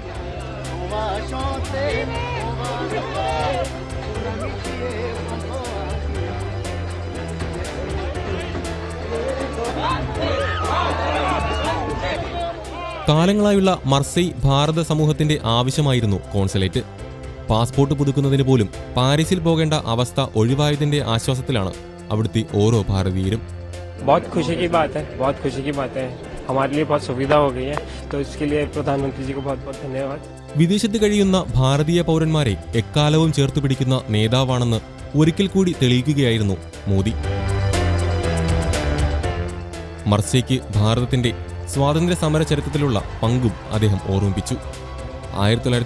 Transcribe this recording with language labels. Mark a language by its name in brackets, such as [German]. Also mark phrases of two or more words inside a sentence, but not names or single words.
[Malayalam] കാലങ്ങളായുള്ള മർസൈ ഭാരത സമൂഹത്തിന്റെ ആവശ്യമായിരുന്നു കോൺസുലേറ്റ്. പാസ്പോർട്ട് പുതുക്കുന്നതിന് പോലും പാരീസിൽ പോകേണ്ട അവസ്ഥ ഒഴിവായതിന്റെ ആശ്വാസത്തിലാണ് അവിടുത്തെ ഓരോ ഭാരതീയരും. [Hindi] बहुत खुशी की बात है हमारे लिए बहुत सुविधा हो गई है तो इसके लिए प्रधानमंत्री जी को बहुत बहुत धन्यवाद. [Malayalam] വിദേശത്ത് കഴിയുന്ന ഭാരതീയ പൗരന്മാരെ എക്കാലവും ചേർത്തു പിടിക്കുന്ന നേതാവാണെന്ന് ഒരിക്കൽ കൂടി തെളിയിക്കുകയായിരുന്നു മോദി. മർസൈക്ക് ഭാരതത്തിന്റെ സ്വാതന്ത്ര്യ സമര ചരിത്രത്തിലുള്ള പങ്കും അദ്ദേഹം ഓർമ്മിപ്പിച്ചു.